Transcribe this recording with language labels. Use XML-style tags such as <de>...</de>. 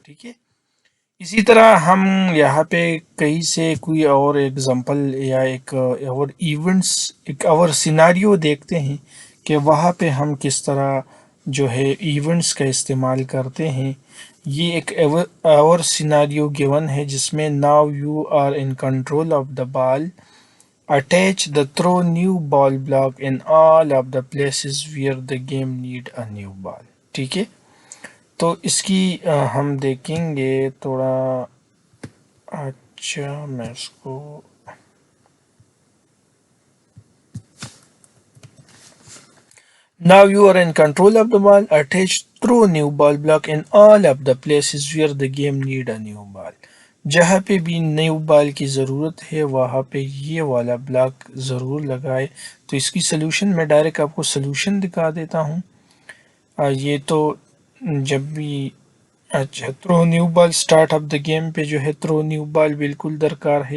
<ur>ٹھیک ہے، اسی طرح ہم یہاں پہ کہیں سے کوئی اور ایگزامپل یا ایک اور ایونٹس ایک اور سیناریو دیکھتے ہیں کہ وہاں پہ ہم کس طرح جو ہے ایونٹس کا استعمال کرتے ہیں. یہ ایک اور سیناریو گیون ہے جس میں</ur> <en>Now you are in control of the ball. Attach the throw new ball block in all of the places where the game need a new ball.</en> <ur>ٹھیک ہے، تو اس کی ہم دیکھیں گے تھوڑا. اچھا میں اس کو</ur> <en>Now you are in control of the ball. Attach throw new ball block in all of the places where the game need a new ball.</en> <ur>جہاں پہ بھی نیو بال کی ضرورت ہے وہاں پہ یہ والا بلاک ضرور لگائے. تو اس کی سلوشن میں ڈائریکٹ آپ کو سلوشن دکھا دیتا ہوں. یہ تو جب بھی اچھا through new ball start of the game پہ جو ہے تھرو نیو بال بالکل درکار ہے.</ur>